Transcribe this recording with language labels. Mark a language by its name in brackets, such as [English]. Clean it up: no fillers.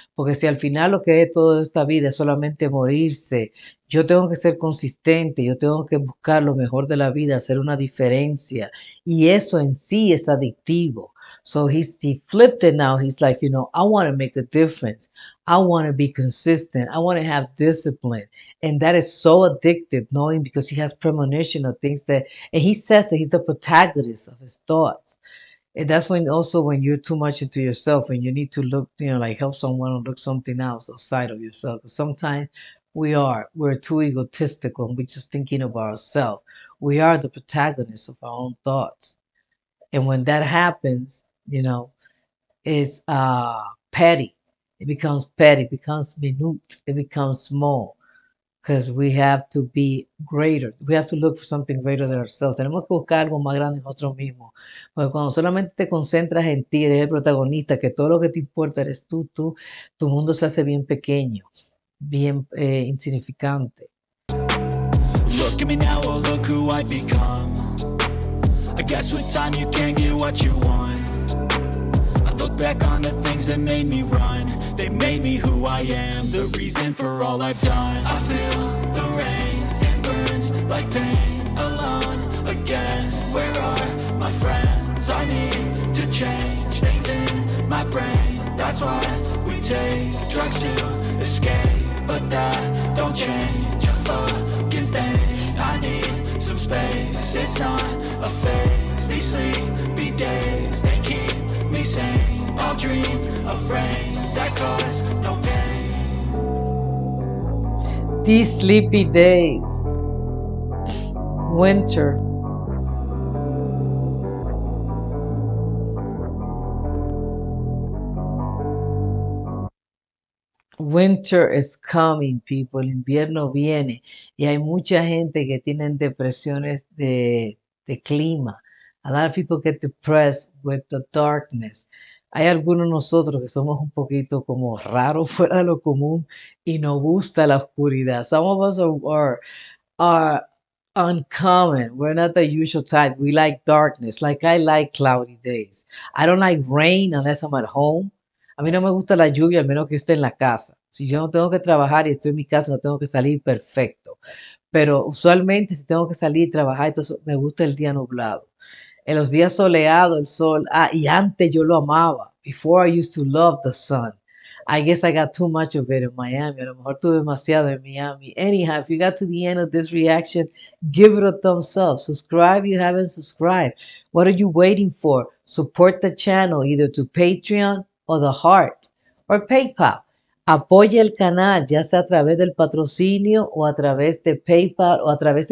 [Spanish] Porque si al final lo que es toda esta vida es solamente morirse, yo tengo que ser consistente, yo tengo que buscar lo mejor de la vida, hacer una diferencia. Y eso en sí es adictivo. [English] So he flipped it now. He's like, I want to make a difference. I want to be consistent. I want to have discipline. And that is so addictive, knowing because he has premonition of things and he says that he's the protagonist of his thoughts. And that's when you're too much into yourself and you need to look, like help someone or look something else outside of yourself. 'Cause sometimes we're too egotistical and we're just thinking about ourselves. We are the protagonists of our own thoughts. And when that happens, it's petty. It becomes petty, it becomes minute, it becomes small. Because we have to be greater. We have to look for something greater than ourselves. [Spanish] Tenemos que buscar algo más grande en nosotros mismos. Porque cuando solamente te concentras en ti, eres el protagonista, que todo lo que te importa eres tú, tu mundo se hace bien pequeño, bien insignificante. [English] Look at me now, oh look who I become. I guess with time you can get what you want. I look back on the things that made me run. They made me who I am, the reason for all I've done. I feel the rain, it burns like pain. Alone again, where are my friends? I need to change things in my brain. That's why we take drugs to escape, but that don't change a fucking thing. I need some space, it's not a phase. These sleepy days, they keep me sane. I'll dream of rain that cause no pain. These sleepy days, winter. Winter is coming, people. [Spanish] El invierno viene y hay mucha gente que tienen depresiones de clima. [English] A lot of people get depressed with the darkness. [Spanish] Hay algunos de nosotros que somos un poquito como raros fuera de lo común y nos gusta la oscuridad. [English] Some of us are uncommon. We're not the usual type. We like darkness. Like I like cloudy days. I don't like rain unless I'm at home. [Spanish] A mí no me gusta la lluvia al menos que esté en la casa. Si yo no tengo que trabajar y estoy en mi casa, no tengo que salir perfecto. Pero usualmente si tengo que salir y trabajar, entonces me gusta el día nublado. En los días soleados, el sol. Y antes yo lo amaba. [English] Before I used to love the sun. I guess I got too much of it in Miami. [Spanish] A lo mejor tuve demasiado en Miami. [English] Anyhow, if you got to the end of this reaction, give it a thumbs up. Subscribe if you haven't subscribed. What are you waiting for? Support the channel either to Patreon or the Heart or PayPal. [Spanish] Apoya el canal, ya sea a través del patrocinio o a través de PayPal o a través del corazón. Hay un corazón ahí abajo donde pueda dar las gracias. [English] Take care.